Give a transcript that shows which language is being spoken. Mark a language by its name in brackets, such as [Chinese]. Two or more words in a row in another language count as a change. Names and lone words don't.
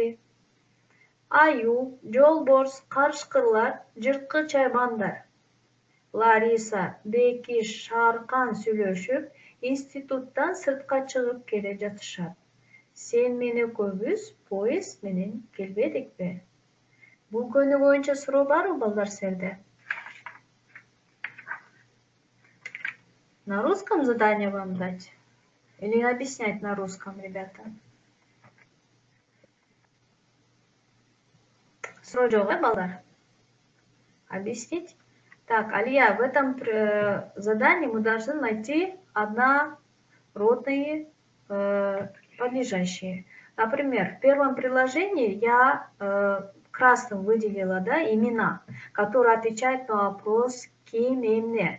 [Kyrgyz] Аю, жолборс, карышкырлар, жырткыч чайбандар. Лариса, Бекиш, Шаркан сүйлөшүп, институттан сыртка чыгып келе жатышат. Сен мен экөөбүз поезд менен келбедикпи? Бул көнү боюнча суроо барбы балдар силерде? [Russian] На русском задание вам дать? Или объяснять на русском, ребята? [Kyrgyz] Суроо жок, балдар? [Russian] Объяснить? Так, Алия, в этом задании мы должны найти однородные подлежащие. Например, в первом предложении я красным выделила, да, имена, которые отвечают на вопрос «кем и мне».